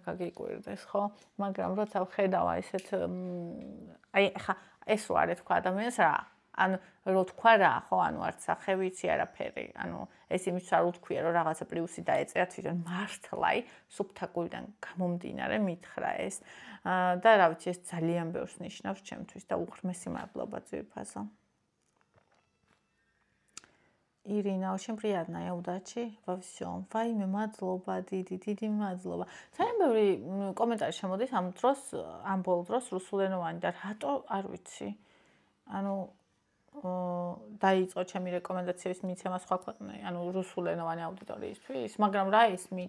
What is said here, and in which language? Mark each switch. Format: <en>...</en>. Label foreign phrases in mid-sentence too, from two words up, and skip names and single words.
<ka>გაგიკვირდეს ხო მაგრამ როცა ვხედავ ესეთ აი ხა ეს რო არ ეთქვა ადამიანს რა ანუ რო თქვა რა ხო ანუ არც სახევიცი არაფერი ანუ ეს იმის არ უთქვია რომ რაღაცა პლუსი დაეწერა თვითონ მართლაი სუფთა გულიდან გამომდინარე მითხრა ეს და რა ვიცი ეს ძალიან ბევრს ნიშნავს ჩემთვის და უღრმესი მადლობა ძვირფასო Ирина,</ka> <ru>очень приятная, удачи во всем.</ru> <ka>Вайме, მადლობა, დიდი მადლობა. ძალიან ბევრი კომენტარი შემოდის ამ დროს, ამ ბოლო დროს რუსულენოვანი და რატო არ ვიცი. ანუ დაიწყო ჩემი რეკომენდაციების მიცემა სხვა ქვეყნებში, ანუ რუსულენოვანი აუდიტორიისთვის, მაგრამ რა ისმით?</ka>